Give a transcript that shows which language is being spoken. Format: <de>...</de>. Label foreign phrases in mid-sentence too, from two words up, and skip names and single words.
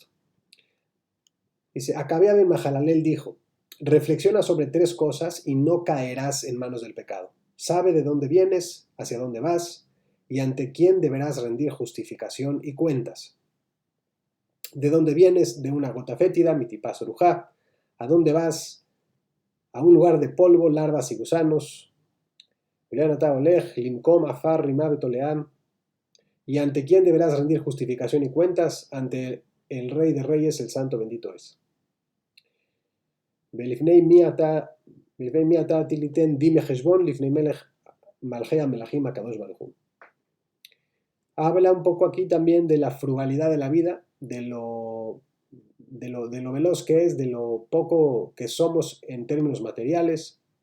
<es>Dice, Acabea ben Mahalalel dijo, reflexiona sobre tres cosas y no caerás en manos del pecado. Sabe de dónde vienes, hacia dónde vas y ante quién deberás rendir justificación y cuentas. ¿De dónde vienes? De una gota fétida,</es> <he>מטיפה סרוחה.</he> <es>¿A dónde vas? A un lugar de polvo, larvas y gusanos. ¿Y ante quién deberás rendir justificación y cuentas? Ante el Rey de Reyes, el Santo bendito es. Habla un poco aquí también de la frugalidad de la vida, de lo veloz que es, de lo poco que somos en términos materiales,</es>